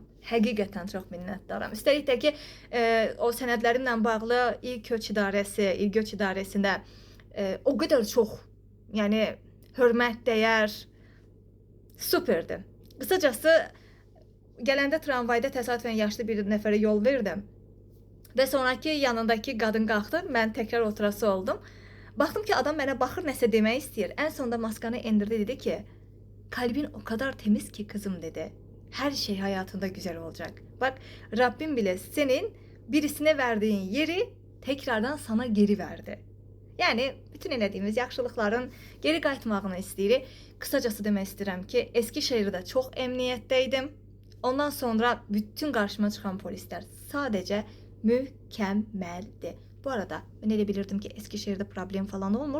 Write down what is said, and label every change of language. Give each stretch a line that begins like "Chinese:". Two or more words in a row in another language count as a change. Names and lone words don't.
Azerbaijani: Həqiqətən çox minnətdaram. Üstəlik də ki, o sənədlərimlə bağlı İl Köç İdarəsində o qədər çox, yəni hörmət, dəyər, superdir. Qısacası, gələndə tramvayda təsadüfən yaşlı bir nəfərə yol verdim və sonraki yanındakı qadın qalxdı, mən təkrar oturası oldum. Baxdım ki, adam mənə baxır, nəsə demək istəyir. Ən sonunda maskanı endirdi, dedi ki,
Turkish: kalbin o kadar temiz ki kızım dedi. Her şey hayatında güzel olacak. Bak, Rabbim bile senin birisine verdiğin yeri tekrardan sana geri verdi.
Azerbaijani: Yəni, bütün elədiyimiz yaxşılıqların geri qayıtmağını istəyirik. Qısacası demək istəyirəm ki, Eskişehirdə çox əmniyyətdəydim. Ondan sonra bütün qarşıma çıxan polislər sadəcə mükəmməldir. Bu arada, mən elə bilirdim ki, Eskişehirdə problem falan olmur.